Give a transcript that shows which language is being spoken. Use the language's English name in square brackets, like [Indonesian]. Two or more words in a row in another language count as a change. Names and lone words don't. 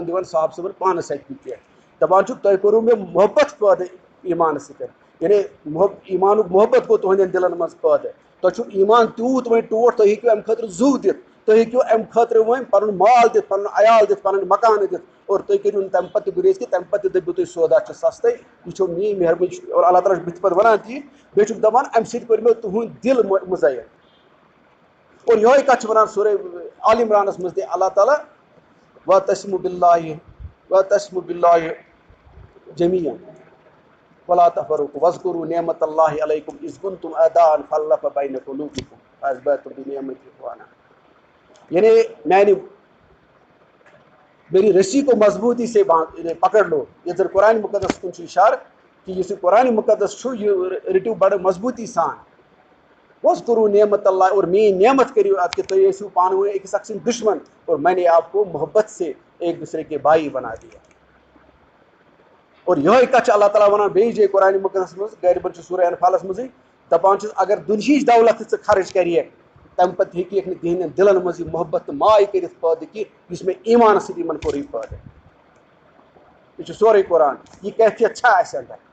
[Kashmiri] دِوان صاحب صٲبن پانَس اَتھِ پٮ۪ٹھ دَپان چھُکھ تۄہہِ کوٚروٕ مےٚ محبت پٲدٕ ایٖمانَس سۭتۍ یعنی ایٖمانُک محبت گوٚو تُہنٛدٮ۪ن دِلن منٛز پٲدٕ تۄہہِ چھُو ایٖمان تیوٗت وۄنۍ ٹوٹھ تُہۍ ہیٚکِو اَمہِ خٲطرٕ زُو دِتھ تُہۍ ہیٚکِو اَمہِ خٲطرٕ وۄنۍ پَنُن مال دِتھ پَنُن عیال دِتھ پَنٕنۍ مکانہٕ دِتھ اور تُہۍ کٔرِو نہٕ تَمہِ پَتہٕ تہِ گُریز کہِ تَمہِ پَتہٕ تہِ دٔپِو تُہۍ سودا چھُ سَستَے یہِ چھو میٛٲنۍ مہربٲنی اور اللہ تعالیٰ چھُ بٕتھِ پَتہٕ وَنان تی بیٚیہِ چھُکھ دَپان اَمہِ سۭتۍ کوٚر مےٚ تُہُنٛد دِل مُزَین اور یِہوٚے کَتھ چھِ وَنان سورے آل عمرانَس منٛز تہِ اللہ تعالیٰ [Arabic] وَتَسمُ بِاللہِ جمیٖعًا وَلا تَفَرَّقُوا وَاذْكُرُوا نِعمَتَ اللہِ عَلَيْكُمْ إِذْ كُنتُمْ أَعْدَاءً فَأَلَّفَ بَيْنَ قُلُوبِكُمْ فَأَصْبَحْتُمْ بِنِعْمَتِهِ إِخْوَانًا [Urdu] یعنی میری رسی کو مضبوطی سے پکڑ لو [Kashmiri] یَتھ زَن قرآن مُقدس کُن چھُ اِشارٕ کہِ یُس یہِ قرآن مُقدس چھُ یہِ رٔٹِو بَڑٕ مضبوٗطی سان [Arabic] وَاذْكُرُوا نِعمَتَ اللہِ [Kashmiri] اور میٛٲنۍ نعمت کٔرِو اَتھ کہِ تُہۍ ٲسِو پانہٕ ؤنۍ أکِس اکھ سٕنٛدۍ دُشمن [Urdu] اور میں نے آپ کو محبت سے ایک دوسرے کے بھائی بنا دیا [Kashmiri] اور یِہوٚے کَتھ چھِ اللہ تعالیٰ وَنان بیٚیہِ جایہِ قرآنِ مُقدسَس منٛز غٲلبن چھُ سورہ انفالَس منٛزٕے دَپان چھُس اگر دُنہِچ دولت تہِ ژٕ خرٕچ کَریکھ تَمہِ پَتہٕ ہیٚکیکھ نہٕ تِہنٛدٮ۪ن دِلن منٛز یہِ محبت تہٕ ماے کٔرِتھ پٲدٕ کہِ یُس مےٚ ایٖمانَس سۭتۍ یِمن کوٚر یہِ پٲدٕ یہِ چھُ سورُے قرآن یہِ کیفیت چھا اَسہِ اندر